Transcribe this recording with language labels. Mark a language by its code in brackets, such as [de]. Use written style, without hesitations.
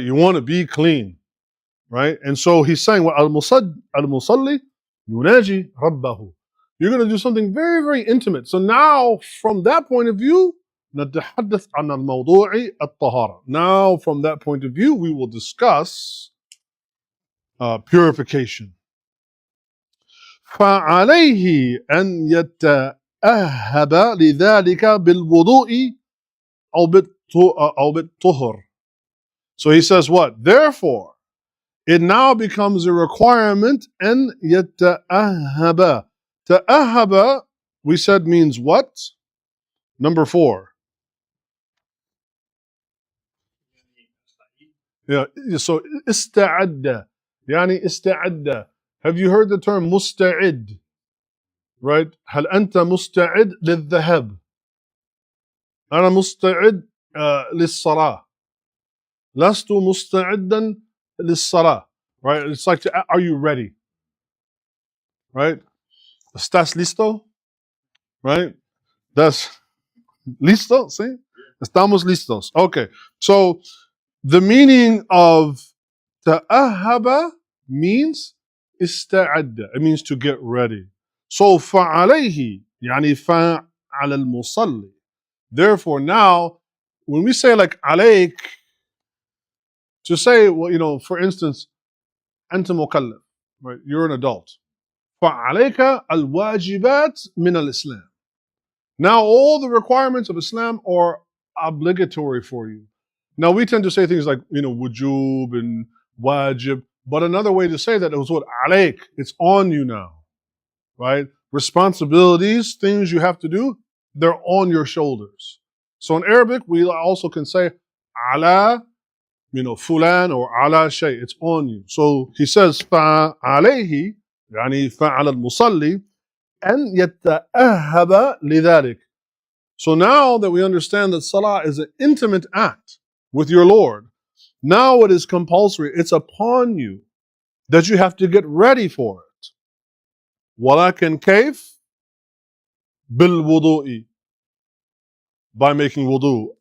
[en] You want to be clean, right? And so he's saying, well, [ar] al-musalli yunaji rabbahu. [en] You're going to do something very, very intimate. So now, from that point of view, [ar] نتحدث عن الموضوع الطهارة. [en] Now, from that point of view, we will discuss purification. [ar] فعليه أن يتأهب لذلك بالوضوء أو بالطهر. [en] So he says what? Therefore, it now becomes a requirement [ar] أن يتأهب. [en] تأهب, we said, means what? Number 4. [ar] Yeah, so استعد, يعني استعد. [en] Have you heard the term مستعد? Right? [ar] هل أنت مستعد للذهاب؟ أنا مستعد للصلاة. لست مستعدا للصلاة. Right? [en] It's like, are you ready? Right? [es] ¿Estás listo? [en] Right? That's listo, see? [es] Estamos listos. [en] Okay. So the meaning of ta'ahaba means استعد. It means to get ready. [ar] So فعليه يعني فعل المصلي. [en] Therefore now, when we say like عليك, to say, well, for instance, [ar] أنت مكلف, [en] right? You're an adult. [ar] فعليك الواجبات من الإسلام. [en] Now all the requirements of Islam are obligatory for you. Now we tend to say things like, wujub and wajib, but another way to say that is what? Alayk. It's on you now, right? Responsibilities, things you have to do, they're on your shoulders. So in Arabic, we also can say ala, fulan or ala shay. It's on you. So he says, [ar] فَعَلَيْهِ يعني فَعَلَى الْمُصَلِّ أَنْ يَتَأَهَّبَ لِذَلِكَ. [en] So now that we understand that salah is an intimate act with your Lord, now it is compulsory. It's upon you that you have to get ready for it. [ar] وَلَكِنْ كَيْفْ بِالْوُضُوءِ, [en] by making wudu.